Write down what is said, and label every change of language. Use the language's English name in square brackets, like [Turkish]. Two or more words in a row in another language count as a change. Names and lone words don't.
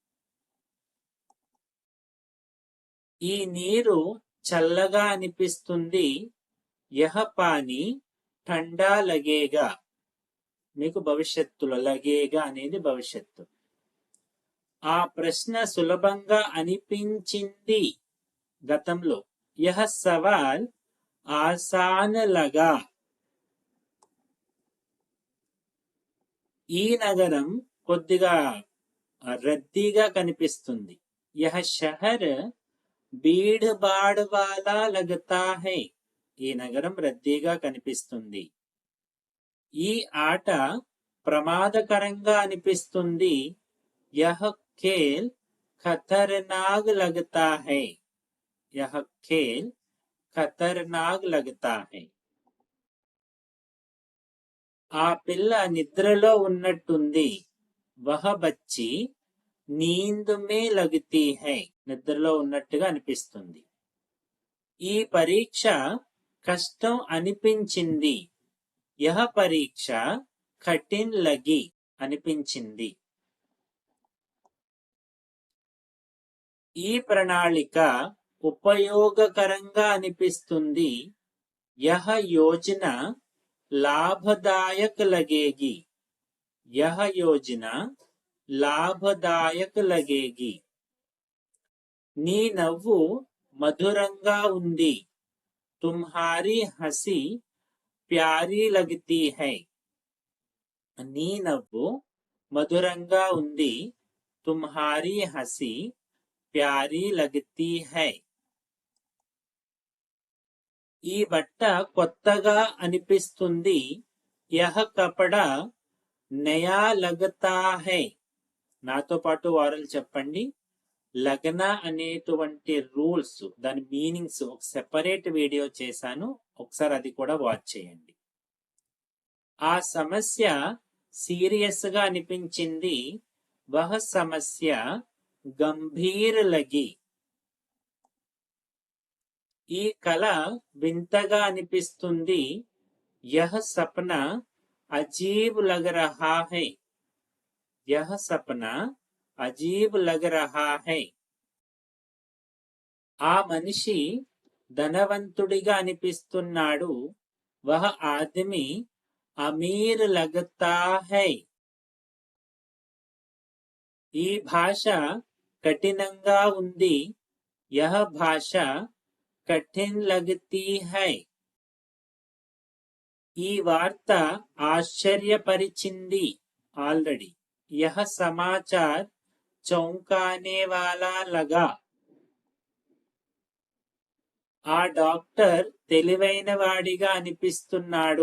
[Telugu] ఈ నీరు చల్లగా అనిపిస్తుంది. [Hindi] यह पानी ठंडा लगेगा. [Telugu] మీకు భవిష్యత్తులో లగేగా అనేది భవిష్యత్తు. ఆ ప్రశ్న సులభంగా అనిపించింది గతంలో. [Hindi] यह सवाल आसान लगा. [Telugu] ఈ నగరం కొద్దిగా రద్దీగా కనిపిస్తుంది. [Hindi] यह शहर भीड़ भाड़ वाला लगता है. [Telugu] ఈ నగరం రద్దీగా కనిపిస్తుంది. ఈ ఆట ప్రమాదకరంగా అనిపిస్తుంది. [Hindi] यह खेल खतरनाक लगता है. यह खेल खतरनाक लगता है. [Telugu] ఆ పిల్ల నిద్రలో ఉన్నట్టుంది. [Hindi] वह बच्ची नींद में लगती है. [Telugu] నిద్రలో ఉన్నట్టుగా అనిపిస్తుంది. ఈ పరీక్ష కష్టం అనిపించింది. [Hindi] यह परीक्षा कठिन लगी అనిపించింది. [Telugu] ఈ ప్రణాళిక ఉపయోగకరంగా అనిపిస్తుంది. [Hindi] यह योजना लाभदायक लगेगी. यह योजना लाभदायक लगेगी. [Telugu] నీ నవ్వు మధురంగా ఉంది. [Hindi] तुम्हारी हंसी प्यारी लगती है. [Telugu] నీ నవ్వు మధురంగా ఉంది. [Hindi] तुम्हारी हंसी प्यारी लगती है. [Telugu] ఈ బట్ట కొత్తగా అనిపిస్తుంది. [Hindi] यह कपड़ा नया लगता है. [Telugu] నాతో పాటు వారలు చెప్పండి. లగ్న అనేటువంటి రూల్స్, దాని మీనింగ్స్ ఒక [English] separate video [Telugu] చేశాను, ఒకసారి అది కూడా వాచ్ చేయండి. ఆ సమస్య సీరియస్ గా అనిపించింది. [Hindi] वह समस्या गंभीर लगी. [Telugu] ఈ కళ వింతగా అనిపిస్తుంది. [Hindi] यह सपना अजीब लग रहा है. यह सपना अजीब लग रहा है. [Telugu] ఆ మనిషి ధనవంతుడిగా అనిపిస్తున్నాడు. [Hindi] वह आदमी अमीर लगता है. [Telugu] ఈ భాష కఠినంగా ఉంది. [Hindi] यह भाषा कठिन लगती है. [Telugu] ఈ వార్త ఆశ్చర్యపరిచింది. [Hindi] ఆల్రెడీ. यह समाचार चौंकाने वाला लगा. [Telugu] ఆ డాక్టర్ తెలివైన వాడిగా అనిపిస్తున్నాడు.